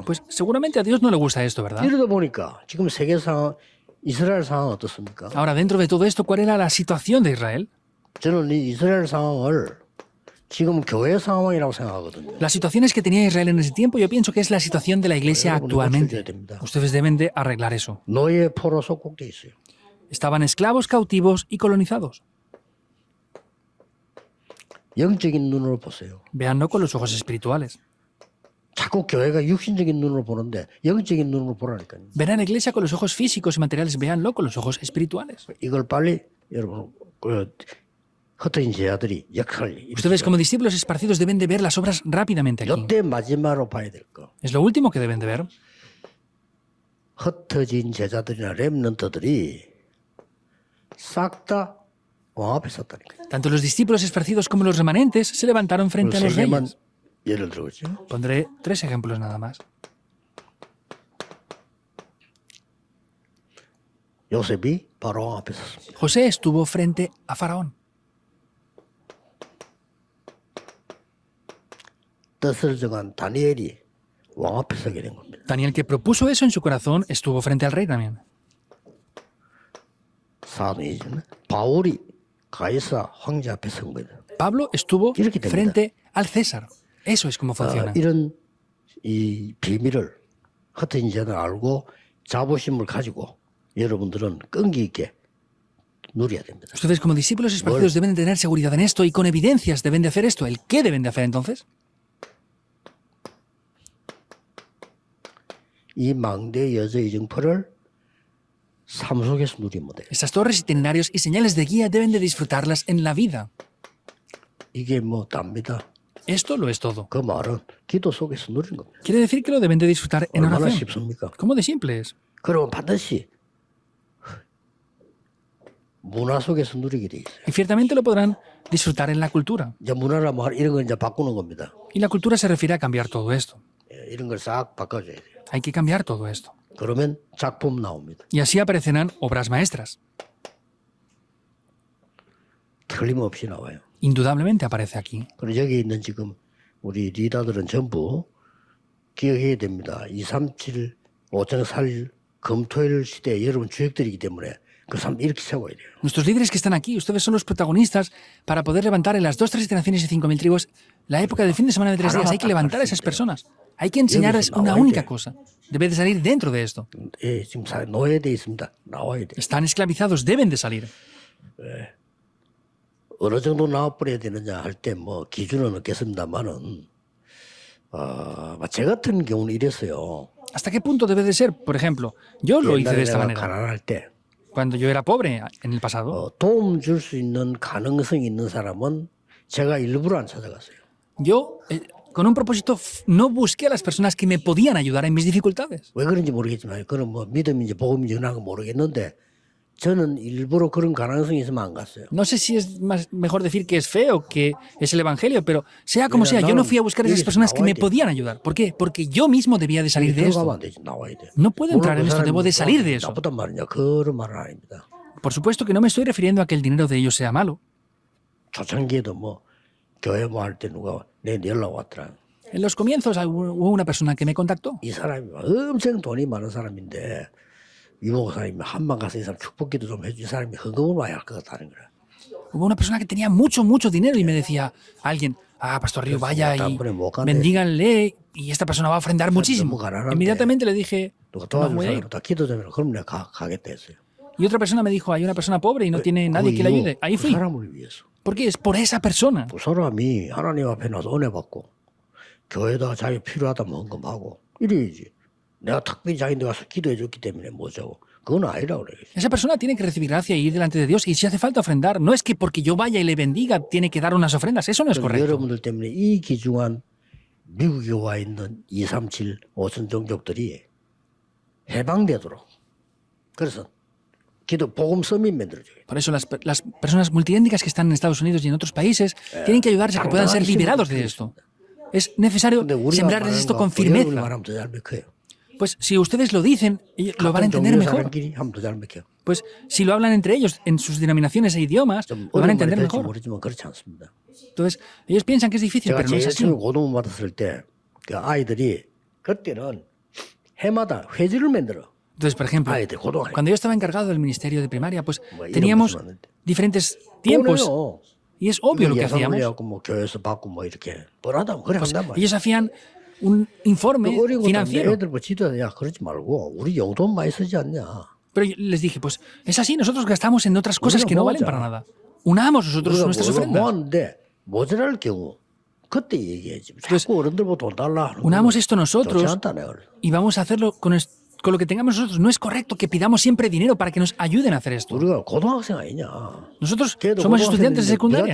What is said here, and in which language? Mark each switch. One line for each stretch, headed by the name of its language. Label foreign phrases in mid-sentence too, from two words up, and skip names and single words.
Spanish: Pues seguramente a Dios no le gusta esto, ¿verdad?
Korean: 이러다 보니까 지금 세계 상황, 이스라엘 상황 어떻습니까?
Spanish: Ahora, dentro de todo esto, ¿cuál era la situación de Israel?
Korean: 저는 이 이스라엘 상황을 지금 교회 상황이라고 생각하거든요.
Spanish: Las situaciones que tenía Israel en ese tiempo, yo pienso que es la situación de la iglesia actualmente. Ustedes deben de arreglar eso.
Korean: 노예 포로 속국돼 있어요.
Spanish: Estaban esclavos, cautivos y colonizados.
Korean: 영적인 눈으로 보세요.
Spanish: Véanlo con los ojos espirituales.
Korean: 자꾸 교회가 육신적인 눈으로 보는데 영적인 눈으로 보라니까요.
Spanish: Verán la iglesia con los ojos físicos y materiales, véanlo con los ojos espirituales.
Korean: 이걸 빨리 여러분 흩어진 제자들이 역할을
Spanish: Ustedes como discípulos esparcidos deben de ver las obras rápidamente aquí.
Korean: 이때 마지막으로 봐야 될 거.
Spanish: Es lo último que deben de ver.
Korean: 흩어진 제자들이나 렘넌트들이 싹 다 왕 앞에 섰다니까.
Spanish: Tanto los discípulos esparcidos como los remanentes se levantaron frente a los
Korean: 세 개만
Spanish: reyes.
Korean: 예를 들어보죠.
Spanish: Pondré 3 ejemplos nada más.
Korean: 요셉이 바로 왕 앞에 섰습니다.
Spanish: José estuvo frente a Faraón.
Korean: 뜻을 정한 다니엘이 왕 앞에 서게 된 겁니다.
Spanish: Daniel, que propuso eso en su corazón, estuvo frente al rey también.
Korean: 사도이죠. 바울이 가이사 황제 앞에 선 거예요.
Spanish: Pablo estuvo
Korean: 이렇게 됩니다.
Spanish: frente al César. Eso es como funciona.
Korean: 이런 이 비밀을 흩어진 자들 알고 자부심을 가지고 여러분들은 끈기 있게 누려야 됩니다.
Spanish: Ustedes como discípulos esparcidos deben de tener seguridad en esto y con evidencias deben de hacer esto. ¿El qué deben de hacer entonces?
Korean: 이 망대 여자의 정포를 삶 속에서 누리면 돼요.
Spanish: Estas torres, itinerarios y señales de guía deben de disfrutarlas en la vida.
Korean: 이게 뭐 답니다.
Spanish: Esto lo es todo.
Korean: 그 말은 기도 속에서 누리는 겁니다.
Spanish: Quiere decir que lo deben de disfrutar en
Korean: 얼마나
Spanish: oración.
Korean: 쉽습니까?
Spanish: ¿Cómo de simple es?
Korean: 그러면 반드시 문화 속에서 누리게 돼 있어요.
Spanish: Y ciertamente lo podrán disfrutar en la cultura.
Korean: 이제 문화라 뭐 이런 걸 이제 바꾸는 겁니다.
Spanish: Y la cultura se refiere a cambiar todo esto.
Korean: 이런 걸 싹 바꿔줘야 돼요.
Spanish: Hay que cambiar todo esto.
Korean: 그러면 작품 나옵니다.
Spanish: Y así aparecerán obras maestras.
Korean: 틀림없이 나와요.
Spanish: Indudablemente aparece aquí.
Korean: 그리고 여기 있는 지금 우리 리더들은 전부 기억해야 됩니다. 237, 5.4 금토일 시대에 여러분 주역들이기 때문에 그 사람 이렇게 세워야 돼요.
Spanish: Nuestros líderes que están aquí, ustedes son los protagonistas para poder levantar en las 2, 3 naciones y 5.000 tribus la época del fin de semana de 3 días. Hay que levantar a esas personas. Hay que enseñarles una única cosa. Debe de salir dentro de esto.
Korean: 예, 지금 노예돼 있습니다. 나와야 돼.
Spanish: Están esclavizados, deben de salir.
Korean: 어느 정도 나와버려야 되느냐 할 때 뭐 기준은 없겠습니다만은 제 같은 경우는 이랬어요.
Spanish: ¿Hasta qué punto debe de ser? Por ejemplo, yo lo hice de
Korean: 옛날에
Spanish: esta
Korean: 내가
Spanish: manera.
Korean: 가난할 때
Spanish: Cuando yo era pobre en el pasado,
Korean: 도움 줄 수 있는 가능성이 있는 사람은 제가 일부러 안 찾아갔어요.
Spanish: yo, con un propósito, no busqué a las personas que me podían ayudar en mis dificultades.
Korean: 왜 그런지 모르겠지만 그건 뭐 믿음인지 복음인지 그런 거 모르겠는데 저는 일부러 그런 가능성이 있으면 안 갔어요.
Spanish: No sé si es mejor decir que es fe o que es el evangelio, pero sea como sea, yo no fui a buscar a esas personas que me podían ayudar. ¿Por qué? Porque yo mismo debía de salir de
Korean: 들어가면
Spanish: esto.
Korean: 안 되지, 나와야 돼.
Spanish: No puedo entrar en
Korean: 물론 그
Spanish: esto, debo de
Korean: 사람이
Spanish: salir de eso.
Korean: 나쁘단 말이냐 그런 말은 아닙니다.
Spanish: Por supuesto que no me estoy refiriendo a que el dinero de ellos sea malo.
Korean: 초창기에도 뭐 교회 뭐 할 때 누가 내 연락 왔더라.
Spanish: En los comienzos hubo una persona que me contactó.
Korean: 이 사람이 엄청 돈이 많은 사람인데 이 목사님이 한번 가서 이 사람 축복기도 좀 해주. 이 사람이 헌금을 와야 할 것 같다는 거야.
Spanish: Hubo una persona que tenía mucho, mucho dinero y me decía alguien, Pastor Río, vaya y bendíganle y esta persona va a ofrendar muchísimo. Inmediatamente le dije,
Korean: 누가
Spanish: no
Korean: 도와줄
Spanish: voy a ir.
Korean: 사람 다 기도 되면 그럼 내가 가겠다 했어요.
Spanish: Y otra persona me dijo, hay una persona pobre y no tiene nadie que le ayude. Ahí
Korean: 그
Spanish: fui.
Korean: 사람을 위해서.
Spanish: ¿Por qué? Es por esa persona.
Korean: 그 사람이 하나님 앞에 나서 은혜 받고 교회에다가 자기 필요하다면 헌금하고 이래야지. 내가 특별히 자기한테 가서 기도해 줬기 때문에 뭐죠. 그건 아니라고 그래.
Spanish: Esa persona tiene que recibir gracia y ir delante de Dios y si hace falta ofrendar, no es que porque yo vaya y le bendiga tiene que dar unas ofrendas, eso no es correcto.
Korean: 여러분들 때문에 이 귀중한 미국에 와 있는 237 5천 종족들이 해방되도록 그래서 기도 복음 서밋 만들어줘요.
Spanish: Por eso las personas multiétnicas que están en Estados Unidos y en otros países tienen que ayudarse a que puedan ser liberados de esto. Es necesario
Korean: 근데 우리가
Spanish: sembrarles
Korean: 말하는
Spanish: esto
Korean: 거
Spanish: con
Korean: 우리가
Spanish: firmeza.
Korean: 말하면 더 잘 맥혀요.
Spanish: Pues si ustedes lo dicen, ellos lo van a entender
Korean: 종교
Spanish: mejor.
Korean: 사람끼리 하면 더 잘 맥혀.
Spanish: Pues si lo hablan entre ellos en sus denominaciones e idiomas,
Korean: 좀
Spanish: lo van a
Korean: 어려운 말이
Spanish: entender
Korean: 될지
Spanish: mejor.
Korean: 모르지만 그렇지 않습니다.
Spanish: Entonces, ellos piensan que es difícil,
Korean: 제가
Spanish: pero no es
Korean: 제일
Spanish: así.
Korean: 처음에 고등부 받았을 때 그 아이들이 그때는 해마다 회지를 만들어.
Spanish: Entonces, por ejemplo,
Korean: 아이들 고등학교
Spanish: cuando yo estaba encargado del ministerio de primaria, pues
Korean: 이런
Spanish: teníamos
Korean: 것도 많은데.
Spanish: diferentes tiempos
Korean: 보내요.
Spanish: y es obvio lo que
Korean: 예산을
Spanish: hacíamos.
Korean: 내갖고 뭐 교회에서 받고 뭐 이렇게 뻔하다면 그래
Spanish: Pues
Korean: 한단 말이야.
Spanish: ellos hacían un informe
Korean: 어리고
Spanish: financiero.
Korean: 애들 뭐 지도야 야 그러지 말고 우리 용돈 많이 쓰지 않냐.
Spanish: Pero yo les dije, pues es así, nosotros gastamos en otras cosas que no valen para nada. Unamos nosotros nuestras
Korean: 우리가
Spanish: ofrendas.
Korean: 모았는데 모자랄 경우 그때 얘기해야지. 자꾸 어른들보다 돈 달라 하는
Spanish: Unamos
Korean: 건
Spanish: esto nosotros
Korean: 좋지 않다 내가 그래.
Spanish: y vamos a hacerlo con lo que tengamos nosotros. No es correcto que pidamos siempre dinero para que nos ayuden a hacer esto.
Korean: 우리가 고등학생 아니냐.
Spanish: Nosotros
Korean: 걔도
Spanish: somos estudiantes de
Korean: 고등학생인데